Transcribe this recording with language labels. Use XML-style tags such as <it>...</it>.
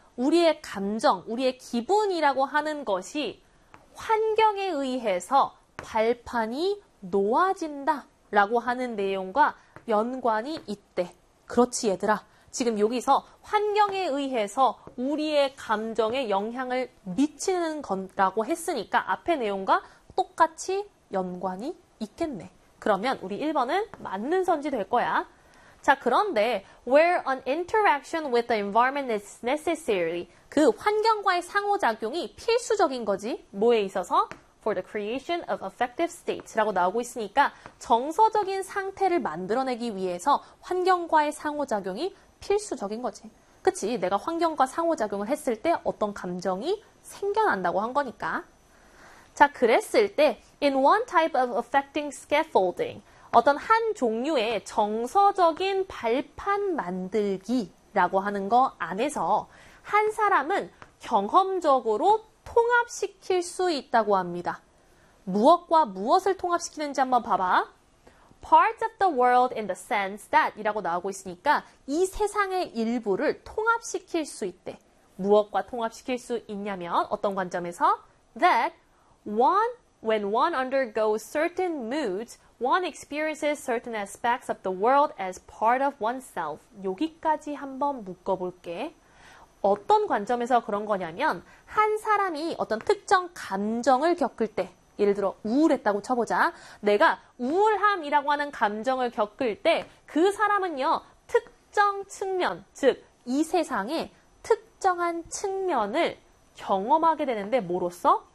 <ko>우리의 감정, 우리의 기분이라고 하는 것이 환경에 의해서 발판이 놓아진다 라고 하는 내용과 연관이 있대. 그렇지, 얘들아. 지금 여기서 환경에 의해서 우리의 감정에 영향을 미치는 거라고 했으니까 앞에 내용과 똑같이 연관이 있겠네. 그러면 우리 1번은 맞는 선지 될 거야. 자, 그런데</ko> <en>where an interaction with the environment is necessary.</en> <ko>그 환경과의 상호작용이 필수적인 거지. 뭐에 있어서?</ko> <en>For the creation of affective states</en> <ko>라고 나오고 있으니까 정서적인 상태를 만들어내기 위해서 환경과의 상호작용이 필수적인 거지. 그치? 내가 환경과 상호작용을 했을 때 어떤 감정이 생겨난다고 한 거니까. 자, 그랬을 때,</ko> <en>in one type of affecting scaffolding,</en> <ko>어떤 한 종류의 정서적인 발판 만들기라고 하는 거 안에서 한 사람은 경험적으로 통합시킬 수 있다고 합니다. 무엇과 무엇을 통합시키는지 한번 봐봐.</ko> <en>Parts of the world in the sense that</en> <ko>이라고 나오고 있으니까 이 세상의 일부를 통합시킬 수 있대. 무엇과 통합시킬 수 있냐면 어떤 관점에서?</ko> <en>That when one undergoes certain moods, one experiences certain aspects of the world as part of oneself.</en> <ko>여기까지 한번 묶어볼게. 어떤 관점에서 그런 거냐면, 한 사람이 어떤 특정 감정을 겪을 때, 예를 들어 우울했다고 쳐보자. 내가 우울함이라고 하는 감정을 겪을 때, 그 사람은요, 특정 측면, 즉, 이 세상의 특정한 측면을 경험하게 되는데, 뭐로써?</ko>